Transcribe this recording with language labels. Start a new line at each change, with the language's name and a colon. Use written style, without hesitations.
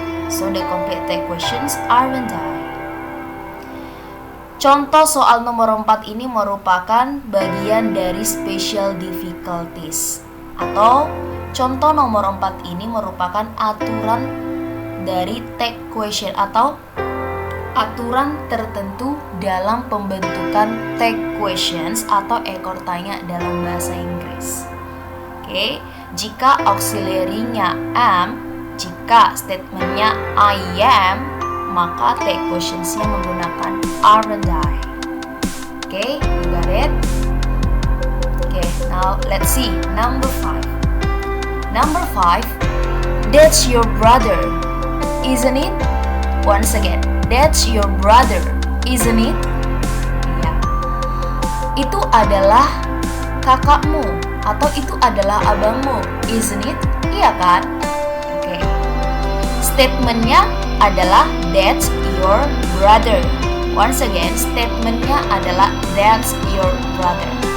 English: So the complete take questions aren't I.
Indonesian: Contoh soal nomor 4 ini merupakan bagian dari special difficulties. Atau contoh nomor 4 ini merupakan aturan dari take question atau aturan tertentu dalam pembentukan take questions atau ekor tanya dalam bahasa Inggris. Oke, jika auxiliary-nya am, jika statementnya I am, maka take questionsnya menggunakan
English: aren't I. Okay, you got it? Okay, now let's see number 5. Number 5, that's your brother, isn't it? Once again, that's your brother, isn't it?
Indonesian: Ya. Itu adalah kakakmu atau itu adalah abangmu,
English: isn't it?
Indonesian: Iya kan? Oke. Statementnya adalah
English: that's your brother. Once again,
Indonesian: statementnya adalah
English: that's your brother.